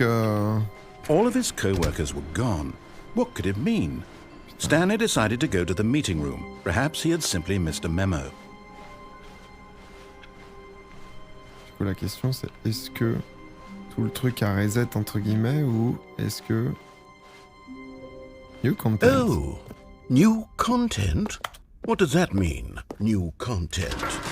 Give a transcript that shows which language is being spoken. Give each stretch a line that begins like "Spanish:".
English: All of his co-workers were gone. What could it mean? Stanley decided to go to the meeting room. Perhaps he had simply missed a memo.
French: Du coup, la question, c'est est-ce que tout le truc a reset, entre guillemets, ou est-ce que...
English: New content. Oh, new content? What does that mean, new content?